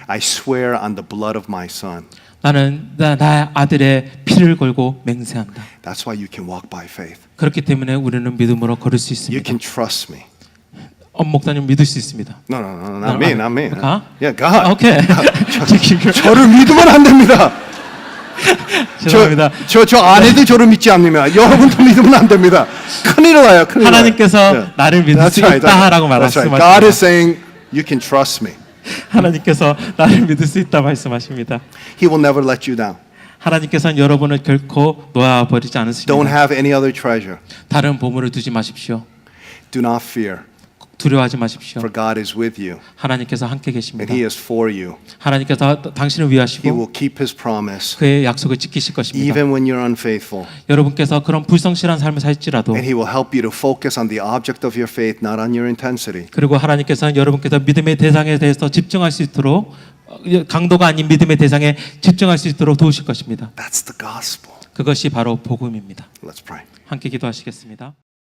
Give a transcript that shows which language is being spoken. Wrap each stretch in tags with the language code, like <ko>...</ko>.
<en>I swear on the blood of my son.</en> <ko>나는 나의 아들의 피를 걸고 맹세한다.</ko> <en>That's why you can walk by faith.</en> <ko>그렇기 때문에 우리는 믿음으로 걸을 수</ko> <en>You</en> <ko>있습니다.</ko> <en>can trust me.</en> <ko>목사님 믿을 수 있습니다.</ko> <en>No, not me, not me.</en> <ko>가?</ko> <en>Yeah, God. 오케이.</en> <ko>저를 믿으면 안 됩니다. 죄송합니다. 저 아내도 저를 믿지 않습니다. 여러분도 믿으면 안 됩니다. 큰일 나요. 큰일 나요. 하나님께서</ko> <en>Yeah.</en> <ko>나를 믿을</ko> <en>That's</en> <ko>수</ko> <en>right,</en> <ko>있다라고</ko> <en>that's right.</en> <ko>말씀하십니다.</ko> <en>God is saying, you can trust me.</en> <ko>하나님께서 나를 믿을 수 있다 말씀하십니다.</ko> <en>He will never let you down.</en> <ko>하나님께서는 여러분을 결코 놓아버리지</ko> <en>Don't</en> <ko>않으십니다.</ko> <en>have any other treasure.</en> <ko>다른 보물을 두지 마십시오.</ko> <en>Do not fear,</en> <ko>두려워하지 마십시오.</ko> <en>for God is with you,</en> <ko>하나님께서 함께</ko> <en>and</en> <ko>계십니다.</ko> <en>He is for you.</en> <ko>하나님께서 당신을</ko> <en>He</en> <ko>위하시고</ko> <en>will keep His promise,</en> <ko>그의 약속을 지키실 것입니다.</ko> <en>even when you're unfaithful.</en> <ko>여러분께서 그런 불성실한 삶을 살지라도</ko> <en>And He will help you to focus on the object of your faith, not on your intensity.</en> <ko>그리고 하나님께서는 여러분께서 믿음의 대상에 대해서 집중할 수 있도록 강도가 아닌 믿음의 대상에 집중할 수 있도록 도우실 것입니다.</ko> <en>That's the gospel.</en> <ko>그것이 바로 복음입니다.</ko> <en>Let's pray.</en> <ko>함께 기도하시겠습니다.</ko>